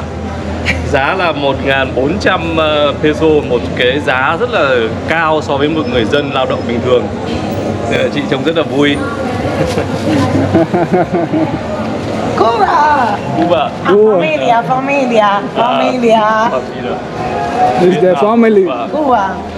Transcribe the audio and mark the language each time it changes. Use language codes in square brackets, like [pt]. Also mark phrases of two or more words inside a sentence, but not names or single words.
[vi] Giá là 1.400 peso, một cái giá rất là cao so với một người dân lao động bình thường. Chị trông rất là vui. Cuba! Cuba. [es] Familia, familia, familia. [en] It's the family. Cuba.